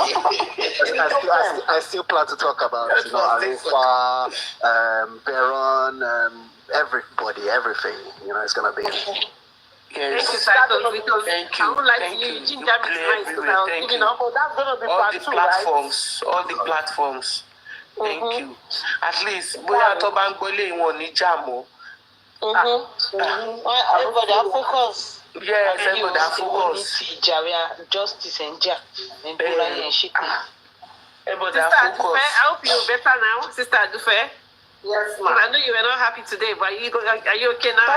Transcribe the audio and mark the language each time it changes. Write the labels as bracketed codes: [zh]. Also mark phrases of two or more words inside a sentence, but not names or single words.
[en] I still plan to talk about Arifa, Baron, everybody, everything. You know, it's gonna be. Yes. Thank you. Thank you. I would like Thank you. you. That's going to be all the platforms, all the platforms. Thank you. At least, [yo] boya to ban gbole won ni jamo. [en] Everybody are focused. Yes, everybody are focused. Justice and Everybody are Sister focused. Adufe, I hope you're better now, Sister Adufe. Yes, I know you were not happy today, but are you okay now?